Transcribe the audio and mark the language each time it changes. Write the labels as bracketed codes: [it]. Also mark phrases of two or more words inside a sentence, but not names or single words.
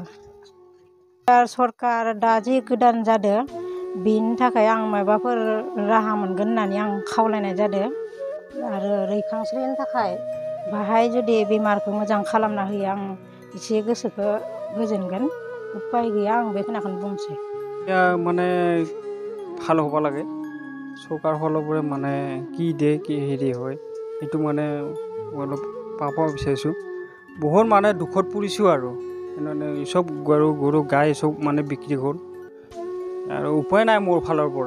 [brx] सरकार दा जि गोदान जादों बेनि थाखाय आं माबाफोर राहा मोनगोन होननानै आं खावलायनाय जादों। आरो रैखांस्रिनि थाखाय बाहाय जुदि बेमारखौ मोजां खालामना होयो, आं एसे गोसोखौ गोजोनगोन। उपाय गैया, आं बेखिनिखौनो बुंसै। [as] মানে ভাল হ'ব লাগে, চৰকাৰ ফালৰ পৰা মানে কি দিয়ে কি হেৰি হয় সেইটো মানে অলপ পাব বিচাৰিছোঁ। বহুত মানে দুখত পৰিছোঁ আৰু মানে চব গৰু গাই চব মানে বিক্ৰী হ'ল আৰু উপায় নাই মোৰ ফালৰ পৰা।